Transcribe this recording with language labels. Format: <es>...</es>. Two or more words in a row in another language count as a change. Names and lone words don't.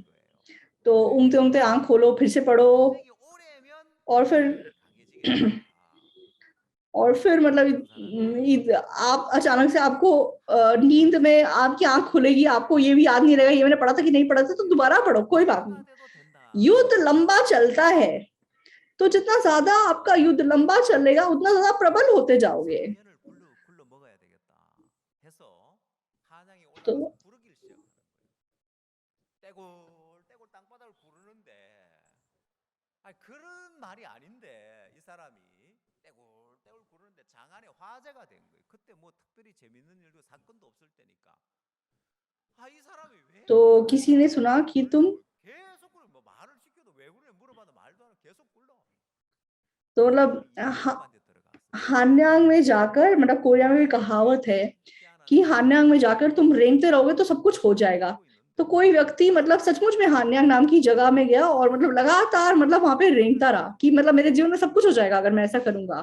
<hi>तो ऊँघते ऊँघते आंख खोलो, फिर से पढ़ो, और फिर मतलब आप अचानक से आपको नींद में आपकी आंख खुलेगी, आपको ये भी याद नहीं रहेगा ये मैंने पढ़ा था कि नहीं पढ़ा था, तो दोबारा पढ़ो, कोई बात नहीं। युद्ध लंबा चलता है, तो जितना ज्यादा आपका युद्ध लंबा चलेगा उतना ज्यादा प्रबल होते जाओगे। तो</hi> <ko>그런 말이 아닌데 이 사람이 떼굴떼굴 구르는데 장안에 화제가 된 거예요. 그때 뭐 특별히 재밌는 일도 사건도 없을 때니까. 이 사람이 왜?</ko> <hi>तो किसी ने सुना कि तुम</hi> <ko>계속 굴러. 뭐 말을 시켜도 왜 그래 물어봐도 말도 안 하고 계속 굴러.</ko> <hi>तो मतलब हान्यांग में जाकर, मतलब कोरिया में भी कहावत है कि हान्यांग में जाकर तुम रेंगते रहोगे तो सब कुछ हो जाएगा। तो कोई व्यक्ति मतलब सचमुच में हान्यांग नाम की जगह में गया और मतलब लगातार मतलब वहां पे रेंगता रहा कि मतलब मेरे जीवन में सब कुछ हो जाएगा अगर मैं ऐसा करूंगा।</hi>